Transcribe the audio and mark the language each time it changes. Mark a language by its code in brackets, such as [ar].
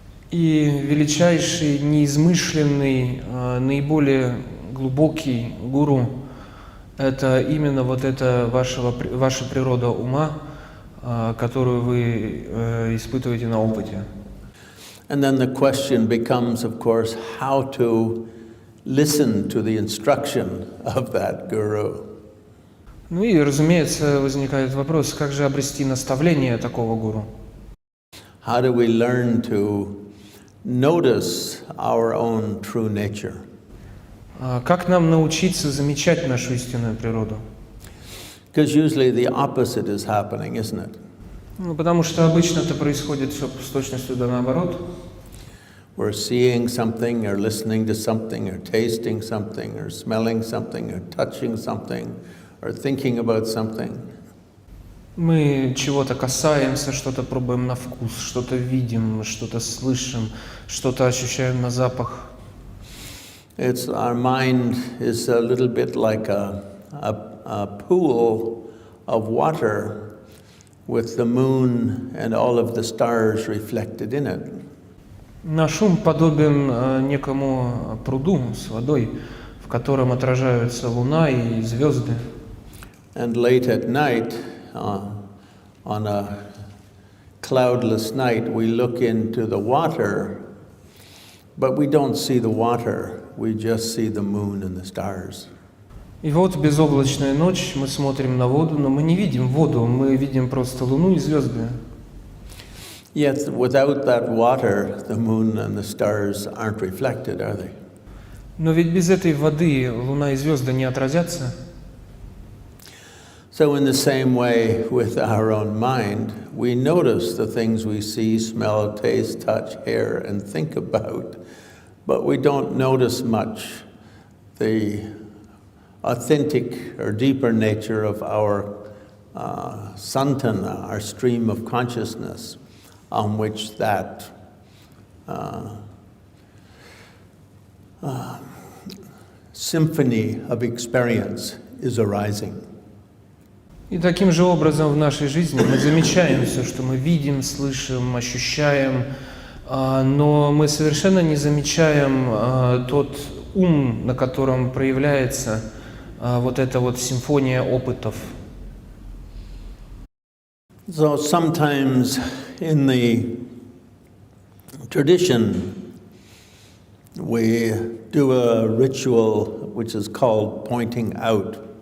[ru] И величайший, неизмышленный, наиболее глубокий гуру – это именно вот эта ваша природа ума, которую вы испытываете на опыте. [en] And then the question becomes, of course, how to listen to the instruction of that guru. [ru] Ну и, разумеется, возникает вопрос, как же обрести наставление такого гуру? [en] How do we learn to notice our own true nature? [ru] Как нам научиться замечать нашу истинную природу? [en] Because usually the opposite is happening, isn't it? [ru] Ну, потому что обычно это происходит все с точностью да наоборот. [en] We're seeing something, or listening to something, or tasting something, or smelling something, or touching something, or thinking about something. [ru] Мы чего-то касаемся, что-то пробуем на вкус, что-то видим, что-то слышим, что-то ощущаем на запах. [en] Our mind is a little bit like a pool of water with the moon and all of the stars reflected in it. [ru] Наш ум подобен некому пруду с водой, в котором отражаются луна и звезды. [en] And late at night, on a cloudless night, we look into the water, but we don't see the water, we just see the moon and the stars. [ru] И вот безоблачная ночь, мы смотрим на воду, но мы не видим воду, мы видим просто луну и звезды. [en] Yet without that water, the moon and the stars aren't reflected, are they? [ru] Но ведь без этой воды луна и звезды не отразятся. [en] So in the same way with our own mind, we notice the things we see, smell, taste, touch, hear, and think about, but we don't notice much the authentic or deeper nature of our santana, our stream of consciousness, on which that symphony of experience is arising. [ru] И таким же образом в нашей жизни мы замечаем все, что мы видим, слышим, ощущаем, но мы совершенно не замечаем тот ум, на котором проявляется вот эта вот симфония опытов. [en] So sometimes in the tradition we do a ritual which is called pointing out.